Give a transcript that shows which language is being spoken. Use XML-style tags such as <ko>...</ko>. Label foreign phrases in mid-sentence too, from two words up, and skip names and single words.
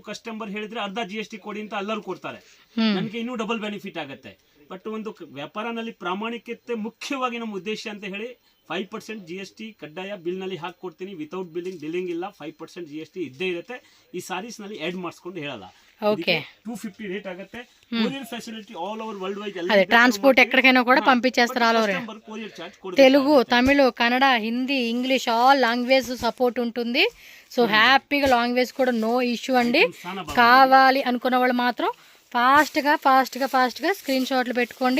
<kn>ಕಸ್ಟಮರ್ ಹೇಳಿದ್ರೆ ಅರ್ಧ GST ಕೊಡಿ ಅಂತ ಎಲ್ಲರೂ ಕೊಡ್ತಾರೆ, ನನಗೆ ಇನ್ನೂ</kn> <en>double benefit</en> <kn>ಆಗುತ್ತೆ. ಬಟ್ ಒಂದು ವ್ಯಾಪಾರನಲ್ಲಿ ಪ್ರಾಮಾಣಿಕತೆ ಮುಖ್ಯವಾಗಿ ನಮ್ಮ ಉದ್ದೇಶ ಅಂತ ಹೇಳಿ 5% GST ಕಡ್ಡಾಯ ಬಿಲ್ ನಲ್ಲಿ ಹಾಕೊಡ್ತೀನಿ.</kn> <en>without billing</en> <kn>ಇಲ್ಲ, 5% GST ಇದ್ದೇ ಇರುತ್ತೆ. ಈ ಸಾರೀಸ್ ನಲ್ಲಿ ಆಡ್ ಮಾಡಿಸ್ಕೊಂಡು ಹೇಳಲ್ಲ.</kn> <te>ఓకే, 250 రేట్ ఆಗುತ್ತೆ.</te> <en>courier facility all over world wide.</en> <te>అదే ట్రాన్స్పోర్ట్ ఎక్కడికైనా కూడా పంపించేస్తారు</te> <en>all over. courier charge</en> <te>తెలుగు, తమిళ, కన్నడ, హిందీ, ఇంగ్లీష్</te> <en>all language support</en> <te>ఉంటుంది. సో హ్యాపీగా లాంగ్వేజ్ కూడా</te> <en>no issue</en> <te>అండి. కావాలి అనుకున్న వాళ్ళు మాత్రం ఫాస్ట్గా స్క్రీన్ షాట్లు పెట్టుకోండి.</te>